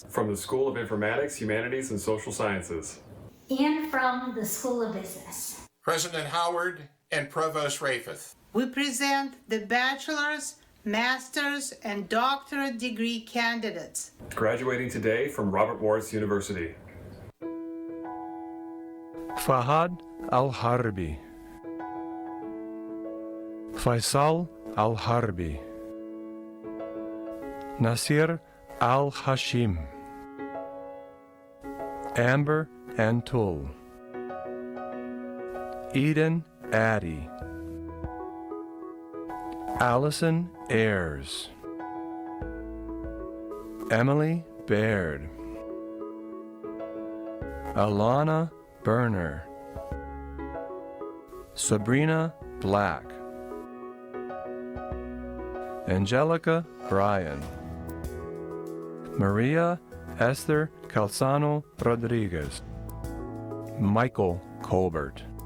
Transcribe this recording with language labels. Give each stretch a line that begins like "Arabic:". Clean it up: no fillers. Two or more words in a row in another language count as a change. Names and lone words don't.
English: from the School of Informatics, Humanities, and Social Sciences, and from the School of Business. President Howard and Provost Raifeth. We present the bachelor's, master's, and doctorate degree candidates graduating today from Robert Morris University. Fahad Al-Harbi, Faisal Al-Harbi, Nasir Al-Hashim, Amber Antul, Eden Addy, Allison Ayers, Emily Baird, Alana Berner, Sabrina Black, Angelica Bryan, Maria Esther Calzano Rodriguez, Michael Colbert,